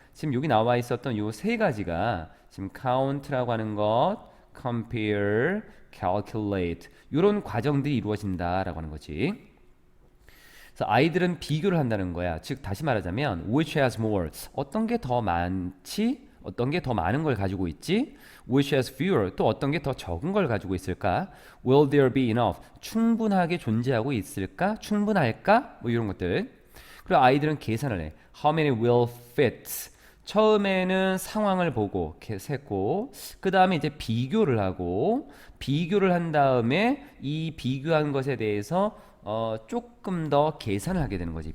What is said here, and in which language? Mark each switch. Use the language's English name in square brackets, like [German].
[Korean] 지금 여기 나와 있었던 요 세 가지가 지금 count라고 하는 것, compare, calculate 이런 과정들이 이루어진다라고 하는 거지. 그래서 아이들은 비교를 한다는 거야. 즉 다시 말하자면 [English] which has more [Korean] 어떤 게 더 많지? 어떤 게 더 많은 걸 가지고 있지? [English] which has fewer [Korean] 또 어떤 게 더 적은 걸 가지고 있을까? [English] will there be enough [Korean] 충분하게 존재하고 있을까? 충분할까? 뭐 이런 것들. 그리고 아이들은 계산을 해. [English] how many will fit [Korean] 처음에는 상황을 보고 세고 그 다음에 이제 비교를 하고 비교를 한 다음에 이 비교한 것에 대해서 조금 더 계산을 하게 되는 거지.